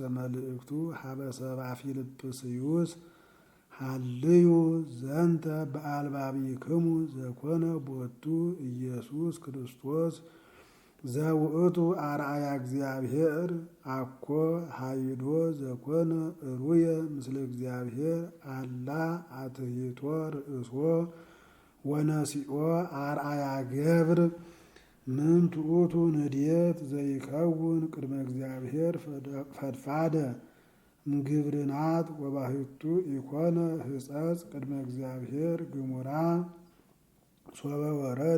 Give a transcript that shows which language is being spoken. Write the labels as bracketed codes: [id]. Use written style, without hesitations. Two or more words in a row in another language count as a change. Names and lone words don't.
[gez] መልእክቱ ሀበ ሰብአ ፊልጵስዩስ ሀልዩ ዘንተ በአልባቢክሙ ዘኮነ ቦቱ ኢየሱስ ክርስቶስ ዘውእቱ አርአያ እግዚአብሔር አኮ ሀይዶ ዘኮነ እሩየ ምስለ እግዚአብሔር አላ አትሂቶ ርእሶ ወነሲኦ አርአያ ገብር ምንቱ ውእቱ ንድየት ዘይከውን ቅድመ እግዚአብሔር ፈድፋደ እምግብርናት ወባሕቱ ኢኮነ ሕጸጽ ቅድመ እግዚአብሔር ግሙራ ሶበ ወረደ